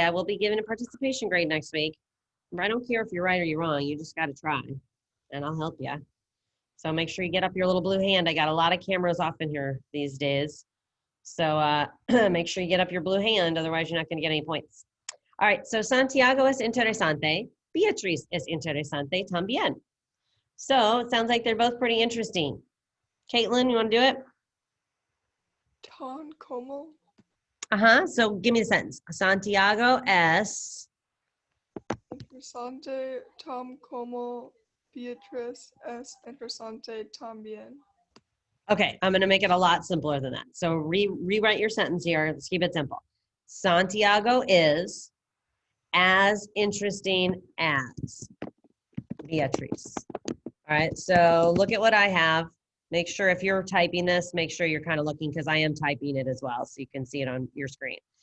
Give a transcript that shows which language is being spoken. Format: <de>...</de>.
<en>I will be giving a participation grade next week. I don't care if you're right or you're wrong. You just got to try, and I'll help you. So make sure you get up your little blue hand. I got a lot of cameras off in here these days. So make sure you get up your blue hand. Otherwise, you're not going to get any points. All right, so</en> <es>Santiago es interesante. Beatriz es interesante también.</es> <en>So it sounds like they're both pretty interesting. Caitlin, you want to do it?</en> <es>Tan como</es> <en>So give me the sentence.</en> <es>Santiago es. interesante, tan como Beatriz es interesante también.</es> <en>Okay, I'm going to make it a lot simpler than that. So rewrite your sentence here. Let's keep it simple. Santiago is as interesting as Beatriz. All right, so look at what I have. Make sure if you're typing this, make sure you're kind of looking because I am typing it as well so you can see it on your screen.</en>